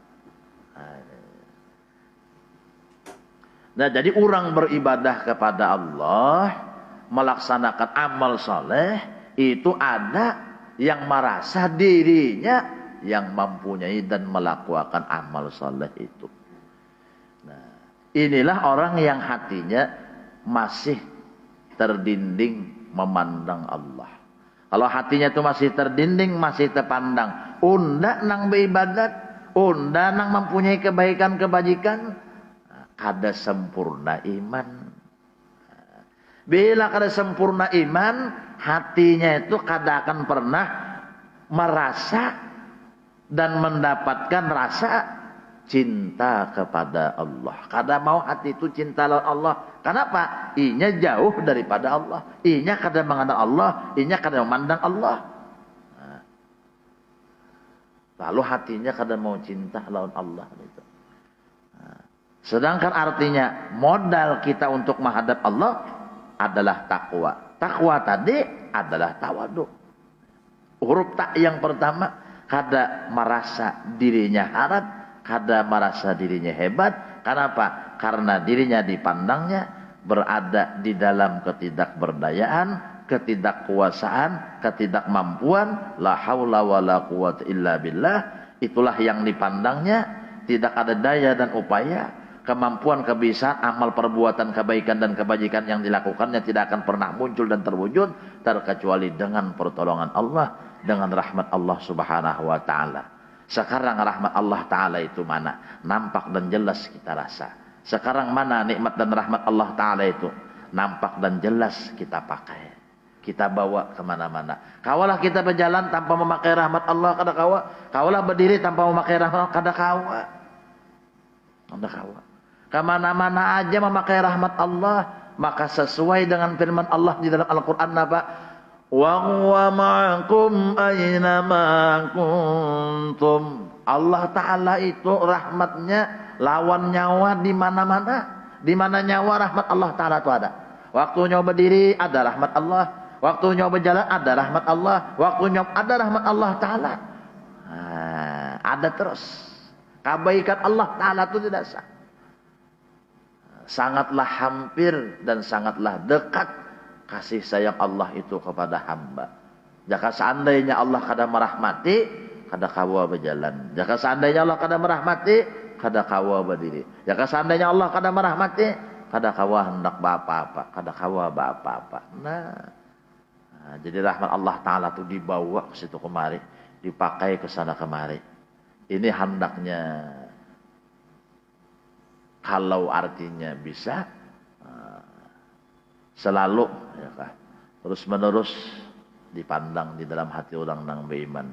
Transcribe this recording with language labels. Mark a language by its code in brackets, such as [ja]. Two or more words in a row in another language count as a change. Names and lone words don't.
[id] Nah, jadi orang beribadah kepada Allah, melaksanakan amal soleh, itu ada yang merasa dirinya yang mempunyai dan melakukan amal soleh itu. Inilah orang yang hatinya masih terdinding memandang Allah. Kalau hatinya itu masih terdinding, masih terpandang, [bjn] unda nang [id] beribadat, [bjn] unda nang [id] mempunyai kebaikan-kebajikan, ada sempurna iman. Bila kada sempurna iman, hatinya itu kada akan pernah merasa dan mendapatkan rasa cinta kepada Allah. [bjn] Kada mau hati itu cinta lawan Allah. Kenapa? Inya jauh daripada Allah. Inya kada mengenal Allah. Inya kada memandang Allah. Nah. Lalu hatinya kada mau cinta lawan Allah. Nah. [id] Sedangkan artinya modal kita untuk menghadap Allah adalah takwa. Takwa tadi adalah tawadu. Huruf tak yang pertama, kada merasa dirinya harap, kada merasa dirinya hebat. Kenapa? Karena dirinya dipandangnya berada di dalam ketidakberdayaan, ketidakkuasaan, ketidakmampuan. [ar] La haula wala quwwata illa billah. [id] Itulah yang dipandangnya, tidak ada daya dan upaya. Kemampuan, kebiasaan, amal, perbuatan, kebaikan dan kebajikan yang dilakukannya tidak akan pernah muncul dan terwujud terkecuali dengan pertolongan Allah, dengan rahmat Allah Subhanahu wa taala. Sekarang rahmat Allah taala itu mana? Nampak dan jelas kita rasa. Sekarang mana nikmat dan rahmat Allah taala itu? Nampak dan jelas kita pakai. Kita bawa kemana-mana. Kawalah kita berjalan tanpa memakai rahmat Allah, [bjn] kada kawa. Kawalah berdiri tanpa memakai rahmat Allah, kada kawa. Kada kawa. Kemana-mana aja memakai rahmat Allah, [id] maka sesuai dengan firman Allah di dalam Al-Quran apa? [ar] Wa huwa ma'akum aina ma kuntum. [id] Allah Ta'ala itu rahmatnya [bjn] lawan nyawa [id] di mana-mana. Di mana nyawa rahmat Allah Ta'ala itu ada. Waktu nyawa berdiri ada rahmat Allah. Waktu nyawa berjalan ada rahmat Allah. Waktu nyawa ada rahmat Allah Ta'ala. Nah, ada terus. Kebaikan Allah Ta'ala itu tidak sah. Sangatlah hampir dan sangatlah dekat kasih sayang Allah itu kepada hamba. [bjn] Jika seandainya Allah kada merahmati, kada kawa berjalan. Jika seandainya Allah kada merahmati, kada kawa berdiri. Jika seandainya Allah kada merahmati, kada kawa hendak apa-apa, kada kawa apa-apa. [id] Nah, jadi rahmat Allah Ta'ala itu dibawa ke situ kemari, dipakai ke sana kemari. Ini hendaknya. Kalau artinya bisa selalu ya kah, terus menerus dipandang di dalam hati orang yang beriman.